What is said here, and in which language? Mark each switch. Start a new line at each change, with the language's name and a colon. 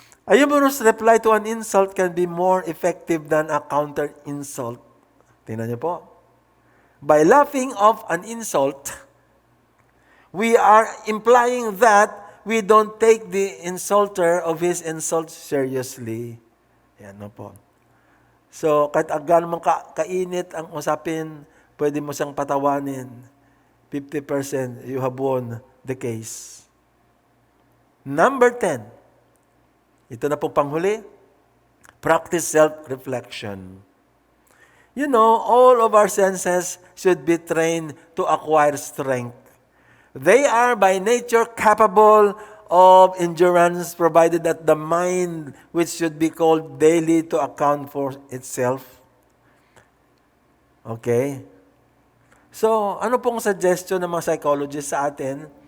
English: A humorous reply to an insult can be more effective than a counter-insult.
Filipino: Tingnan niyo po.
English: By laughing off an insult, we are implying that we don't take the insulter of his insult seriously.
Filipino: Yan po. So, kahit agad mong kainit ang usapin, pwede mo siyang patawanin.
English: 50%, you have won the case. Number 10.
Filipino: Ito na po panghuli.
English: Practice self-reflection. all of our senses should be trained to acquire strength. They are by nature capable of endurance, provided that the mind, which should be called daily to account for itself. Okay?
Filipino: So, ano pong suggestion ng mga psychologists sa atin?